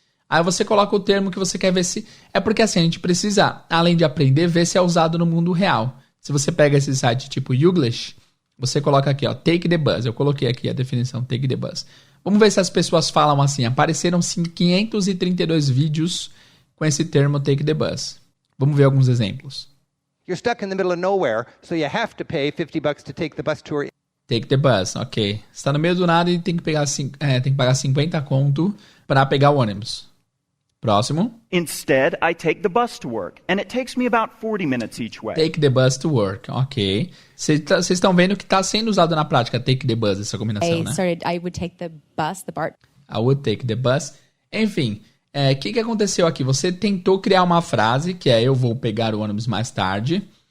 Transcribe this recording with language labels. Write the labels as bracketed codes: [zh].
[pt] Aí você coloca o termo que você quer ver se... É porque assim, a gente precisa, além de aprender, ver se é usado no mundo real. Se você pega esse site tipo YouGlish, você coloca aqui, ó, take the bus. Eu coloquei aqui a definição, take the bus. Vamos ver se as pessoas falam assim. Apareceram 532 vídeos com esse termo take the bus. Vamos ver alguns exemplos. [en] You're stuck in the middle of nowhere, so you have to pay $50 to take the bus tour. Take the bus, ok. [pt] Você está no meio do nada e tem que pagar 50 conto para pegar o ônibus. Próximo. [en] Instead, I take the bus to work, and it takes me about 40 minutes each way. Take the bus to work, ok. [pt] Vocês estão vendo que está sendo usado na prática, take the bus, essa combinação, né? [en] I would take the bus, the BART. I would take the bus. [pt] Enfim, que aconteceu aqui? Você tentou criar uma frase, que é eu vou pegar o ônibus mais tarde.